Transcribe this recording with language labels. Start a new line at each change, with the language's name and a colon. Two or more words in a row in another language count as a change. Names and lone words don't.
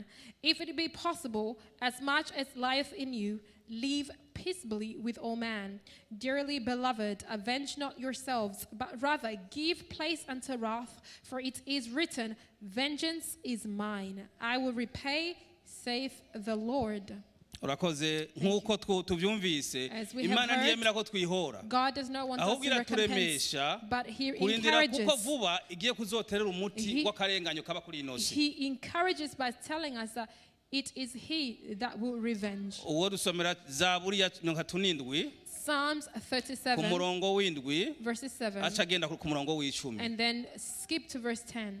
English: If it be possible, as much as lieth in you, live peaceably with all men. Dearly beloved, avenge not yourselves, but rather give place unto wrath, for it is written, Vengeance is mine. I will repay, saith the Lord.
Rundi: urakoze nkuko tuvyumvise Imana ntiyemera ko twihora
English: God does not want us to recompense, but He encourages.
Rundi: kuko vuba igiye kuzoterera umuti w'akarenganyo kaba kuri inosi.
English: He encourages by telling us that it is he that will revenge.
Rundi: uwo dusomera zaburi ya 37
English: Psalms
Rundi: ku
English: 37
Rundi: murongo w'indwi
English: verses 7
Rundi: aca agenda ku murongo w'icumi.
English: and then skip to verse 10.